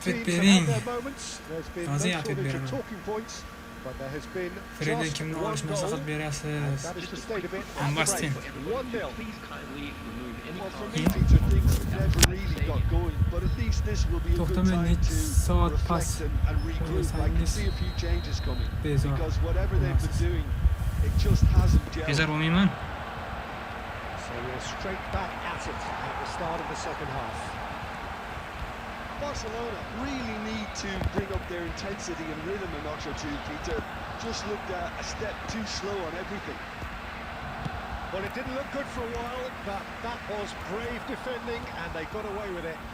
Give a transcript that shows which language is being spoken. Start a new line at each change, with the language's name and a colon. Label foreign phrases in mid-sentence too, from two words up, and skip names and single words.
Uzbek: Atlet
English: teams have
Uzbek: bering.
English: had their moments. There's been no
Uzbek: Hozir atlet
English: shortage of
Uzbek: beraman.
English: talking points, but there has been
Uzbek: Freda
English: just
Uzbek: kimni
English: one
Uzbek: olish
English: goal.
Uzbek: maslahat
English: And
Uzbek: berasiz?
English: that is the state of it. Ambastin. 1-0. Please kindly remove any Well, for cards. me, Peter, things never really got going, but at least this will be a good
Uzbek: To'xtaman
English: time
Uzbek: nechi soat
English: to
Uzbek: pas
English: reflect and regroup. I can see a few changes coming,
Uzbek: Bezor.
English: because whatever they've been doing, it just hasn't
Uzbek: Bezor
English: gelled.
Uzbek: bo'lmayman.
English: So we're straight back at it at the start of the second half. Barcelona really need to bring up their intensity and rhythm a notch or two, Peter. Just looked a step too slow on everything. Well, it didn't look good for a while, but that was brave defending, and they got away with it.